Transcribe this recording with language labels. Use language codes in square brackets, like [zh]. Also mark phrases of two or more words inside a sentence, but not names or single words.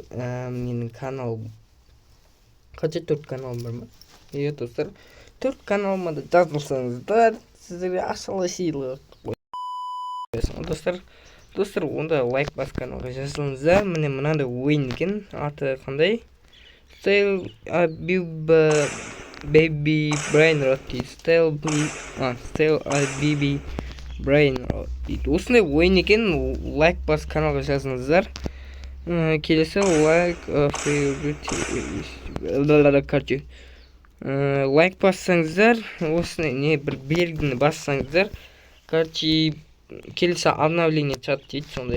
[kk] Менің канал қанша 4 каналым бар ма? Достар, 4 каналыма да жазылсаңыздар, сіздерге ақшалай сыйлық. Достар, онда лайк бас каналға жазылыңыздар. Міне мынандай ойын екен. Аты қандай? Style Baby Brain Rot дейді. Style Baby Brain Rot дейді. Осындай ойын екен. Лайк бас каналға жазыңыздар. Келесі лайк лайк бассаңыздар, осыны не бір белгіні бассаңыздар, келесі обновление чат дейді, сондай.